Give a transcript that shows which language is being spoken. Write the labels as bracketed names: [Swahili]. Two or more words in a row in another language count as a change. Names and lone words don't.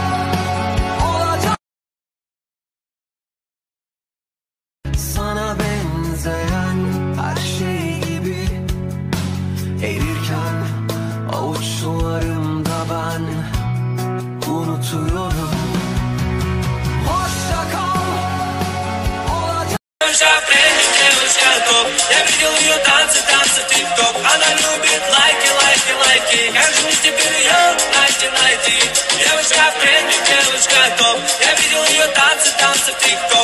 [Turkish] Sana benzeyen her şey gibi erirken avuçlarımda ben unutuyorum. Hoşça kal. [Russian] Я видел ее танцы, тик-ток. Она любит лайки, лайки, лайки. Как же мне теперь ее найти? Девочка премиум, девочка топ. Я видел ее танцы, тик-ток.